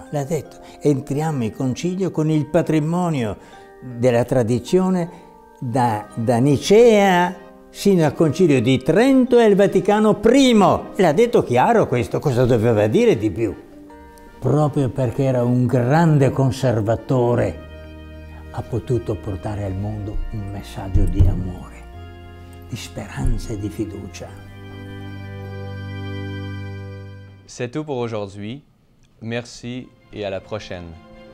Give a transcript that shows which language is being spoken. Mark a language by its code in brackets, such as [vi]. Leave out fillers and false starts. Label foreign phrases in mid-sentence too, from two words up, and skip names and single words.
[it] L'ha detto, entriamo in concilio con il patrimonio della tradizione da Nicea sino al concilio di Trento e il Vaticano I. L'ha detto chiaro questo, cosa doveva dire di più? Proprio perché era un grande conservatore, ha potuto portare al mondo un messaggio di amore, di speranza e di fiducia. [fr] C'est tout pour aujourd'hui. Merci et à la prochaine.